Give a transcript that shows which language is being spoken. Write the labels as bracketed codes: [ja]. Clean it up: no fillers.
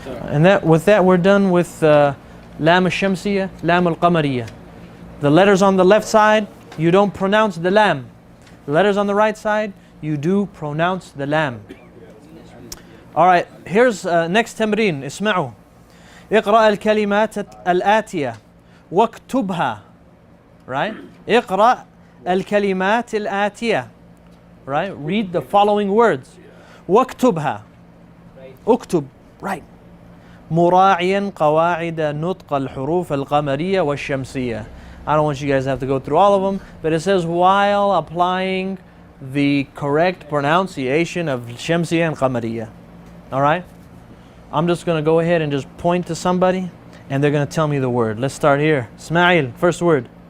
[en] And with that we're done with lam al-shamsiyya, lam al-qamariyya. The letters on the left side, you don't pronounce the lam. The letters on the right side, you do pronounce the lam. All right, here's next تمرين. [ar] اسمعوا. اقرأ الكلمات الآتية واكتبها. [en] Right? [ar] اقرأ الكلمات الآتية. [en] Right? Read the following words. [ar] واكتبها. اكتب. [en] Right. [ar] مراعيا قواعد نطق الحروف القمرية والشمسية. [en] I don't want you guys to have to go through all of them, but it says while applying the correct pronunciation of Shamsiyya and Qamariya. All right? I'm just going to go ahead and just point to somebody and they're going to tell me the word. Let's start here. Ismail, first word.